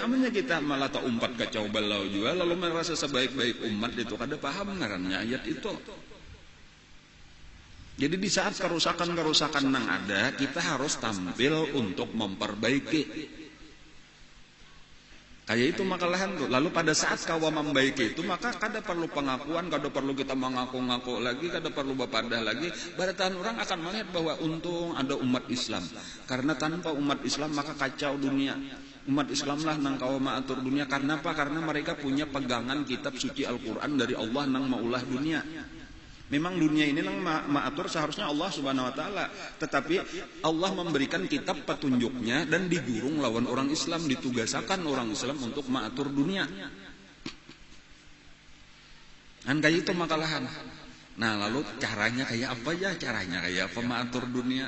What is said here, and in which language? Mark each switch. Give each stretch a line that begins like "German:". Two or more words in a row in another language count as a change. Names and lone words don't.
Indonesian: Amanya kita malah tak umpat kacau balau juga, lalu merasa sebaik-baik umat itu kada paham ngarannya ayat itu. Jadi di saat kerusakan-kerusakan yang ada, kita harus tampil untuk memperbaiki.
Banjar: Kayak itu makalahan tuh.
Indonesian: Lalu pada saat kawa membaiki itu, maka kada perlu pengakuan, kada perlu kita mengaku-ngaku lagi, kada perlu bapadah lagi. Baratan orang akan melihat bahwa untung ada umat Islam. Karena tanpa umat Islam maka kacau dunia.
Banjar: Umat Islam lah nang kawa maatur dunia.
Indonesian: Karena apa? Karena mereka punya pegangan kitab suci Al-Quran dari Allah nang maulah dunia. Memang dunia ini nang maatur seharusnya Allah Subhanahu wa taala, tetapi Allah memberikan kitab petunjuknya dan digurung lawan orang Islam, ditugasakan orang Islam untuk maatur dunia.
Banjar: Kayak itu makalahan.
Indonesian: Nah, lalu caranya kayak apa ya? Caranya kayak apa maatur dunia?